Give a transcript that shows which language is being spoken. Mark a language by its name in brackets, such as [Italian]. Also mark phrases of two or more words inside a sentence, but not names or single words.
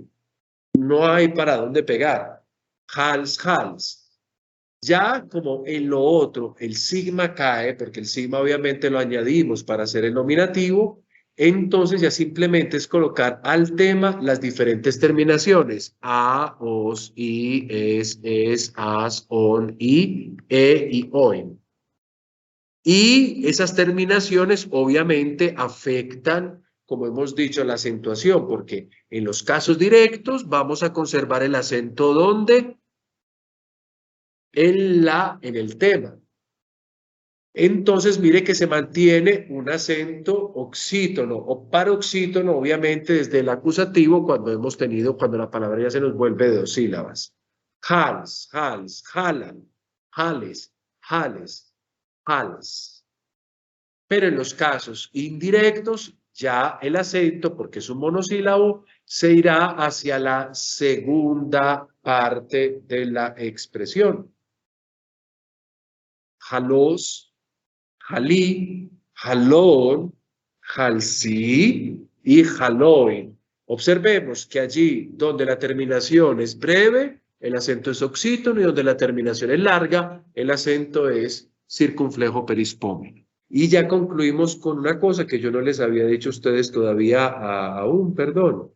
[Spanish] No hay para dónde pegar. [Greek] ἅλς, ἅλς. [Spanish] Ya como en lo otro el sigma cae, porque el sigma obviamente lo añadimos para hacer el nominativo, entonces ya simplemente es colocar al tema las diferentes terminaciones. [Greek] α, ος, ι, ες, ας, ων, ι, ε y οιν. [Spanish] Y esas terminaciones obviamente afectan, como hemos dicho, la acentuación, porque en los casos directos vamos a conservar el acento ¿dónde? En el tema. Entonces, mire que se mantiene un acento oxítono o paroxítono, obviamente, desde el acusativo cuando la palabra ya se nos vuelve de dos sílabas. [Greek] ἅλς, ἅλς, ἅλα, ἅλες, ἅλες, ἅλς. [Spanish] Pero en los casos indirectos, ya el acento, porque es un monosílabo, se irá hacia la segunda parte de la expresión. [Greek] ἁλός, ἁλί, ἁλῶν, ἁλσί y ἁλοῖν. [Spanish] Observemos que allí donde la terminación es breve, el acento es oxítono, y donde la terminación es larga, el acento es circunflejo perispómeno. Y ya concluimos con una cosa que yo no les había dicho a ustedes todavía aún, perdón.